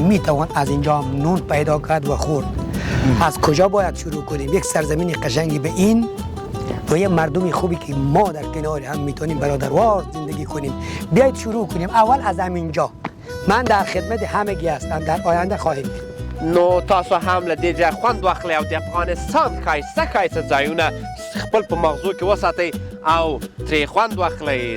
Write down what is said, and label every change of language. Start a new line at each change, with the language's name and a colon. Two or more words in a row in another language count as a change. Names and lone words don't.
Persian: میتوان از اینجا هم نون پیدا کرد و خورد. از کجا باید شروع کنیم؟ یک سرزمین قشنگی به این و یه مردمی خوبی که ما در کنار هم میتونیم برادروار زندگی کنیم. بیایید شروع کنیم اول از همینجا. من در خدمت همگی هستم، در آینده خواهیم دید.
Pashto: نو تاسو هم له دې ځای خوند واخلئ او د افغانستان ښایسته ځایونه خپل په مغزو کې وساتئ او ترې خوند واخلئ.